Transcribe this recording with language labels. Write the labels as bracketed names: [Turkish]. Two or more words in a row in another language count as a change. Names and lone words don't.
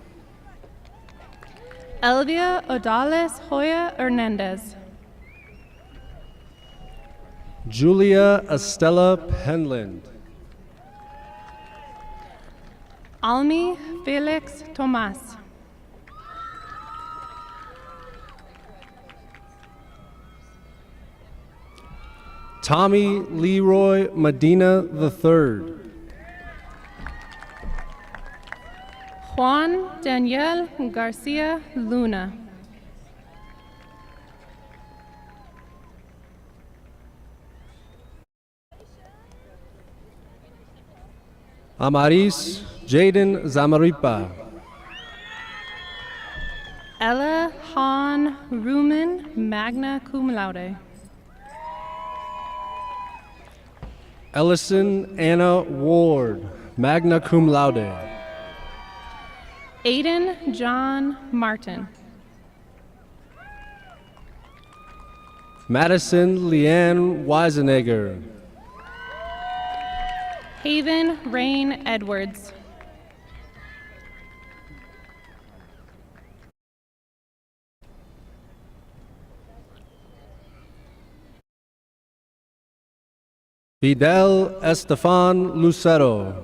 [English] Elvia Odales Hoya Hernandez. Julia Estella Penland. Almi Felix Tomas. Tommy Leroy Medina III. Juan Daniel Garcia Luna. Amaris Jaden Zamaripa. Ella Han Ruman, [Latin] magna cum laude. [English] Ellison Anna Ward, [Latin] magna cum laude. [English] Aiden John Martin. Madison Leanne Weisenegger. Haven Rain Edwards. Fidel Estefan Lucero.